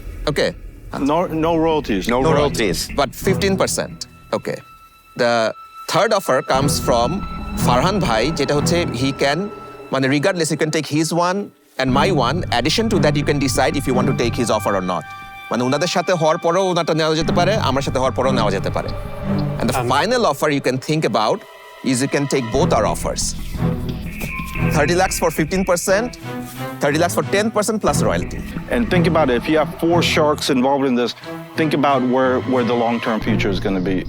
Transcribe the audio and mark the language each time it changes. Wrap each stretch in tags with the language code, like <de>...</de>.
<en>Okay. No royalties. No royalties. But 15%. Okay. The third offer comes from Farhan Bhai,</en> <bn>যেটা হচ্ছে</bn> <en>he can, মানে regardless you can take his one and my one. Addition to that you can decide if you want to take his offer or not.</en> <bn>মানে ওনাদের সাথে হওয়ার পরেও ওনারটা নেওয়া যেতে পারে, আমার সাথে হওয়ার পরেও নেওয়া যেতে পারে.</bn> <en>And the final offer you can think about is you can take both our offers. 30 lakhs for 15%, 30 lakhs for 10% plus royalty. And think about it. If you have 4 sharks involved in this, think about where the long-term future is going to be.</en>